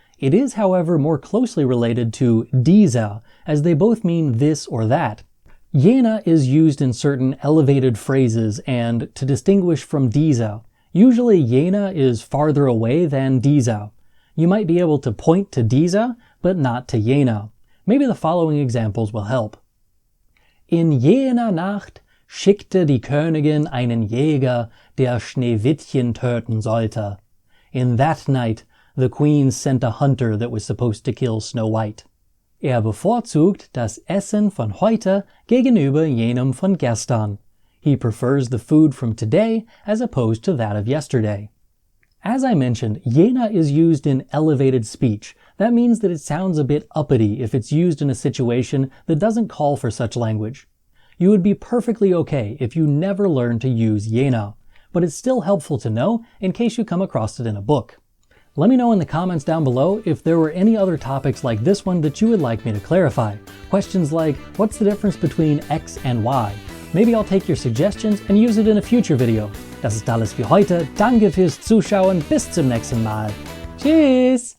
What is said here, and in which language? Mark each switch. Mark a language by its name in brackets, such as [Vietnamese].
[English] It is, however, more closely related to dieser, as they both mean this or that. Jena is used in certain elevated phrases and to distinguish from dieser. Usually Jena is farther away than dieser. You might be able to point to dieser, but not to Jena. Maybe the following examples will help. [German] In jener Nacht schickte die Königin einen Jäger, der Schneewittchen töten sollte. [English] In that night, the queen sent a hunter that was supposed to kill Snow White. [German] Bevorzugt das Essen von heute gegenüber jenem von gestern. [English] He prefers the food from today as opposed to that of yesterday. As I mentioned, Jena is used in elevated speech. That means that it sounds a bit uppity if it's used in a situation that doesn't call for such language. You would be perfectly okay if you never learned to use Jena, but it's still helpful to know in case you come across it in a book. Let me know in the comments down below if there were any other topics like this one that you would like me to clarify. Questions like, what's the difference between X and Y? Maybe I'll take your suggestions and use it in a future video. [German] Das ist alles für heute. Danke fürs Zuschauen. Bis zum nächsten Mal. Tschüss!